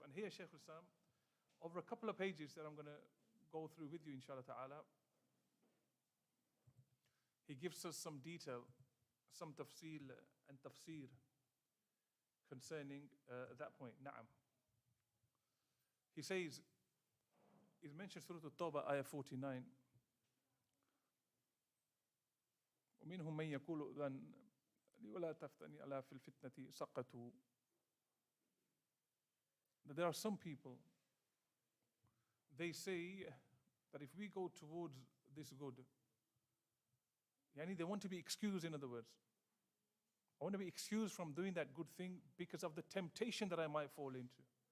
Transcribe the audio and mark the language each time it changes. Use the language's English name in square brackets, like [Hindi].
[English] And here, Shaykh Islam, over a couple of pages that I'm going to go through with you, inshallah ta'ala, he gives us some detail, some tafsil and tafsir concerning that point. Na'am. He says, he's mentioned Surah At-Tawbah, ayah 49. [Arabic] ومنهم من يقول أذن ولا تفتني على في الفتنة سقطوا. [English] There are some people, they say that if we go towards this good, they want to be excused, in other words. I want to be excused from doing that good thing because of the temptation that I might fall into.